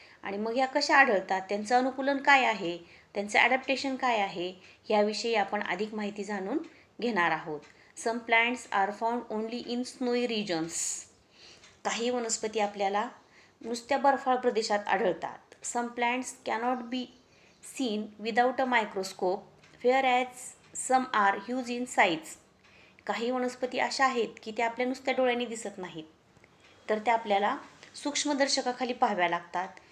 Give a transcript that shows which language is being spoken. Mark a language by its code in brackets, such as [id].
[mr] आणि मग ह्या कशा आढळतात, त्यांचं अनुकूलन काय आहे, त्यांचं ॲडॅप्टेशन काय आहे याविषयी आपण अधिक माहिती जाणून घेणार आहोत. [en] Some plants are found only in snowy regions. [mr] काही वनस्पती आपल्याला नुसत्या बर्फाळ प्रदेशात आढळतात. [en] Some plants cannot be seen without a microscope, whereas some are huge in size. [mr] काही वनस्पती अशा आहेत की त्या आपल्या नुसत्या डोळ्यांनी दिसत नाहीत, तर त्या आपल्याला सूक्ष्मदर्शकाखाली पाहाव्या लागतात.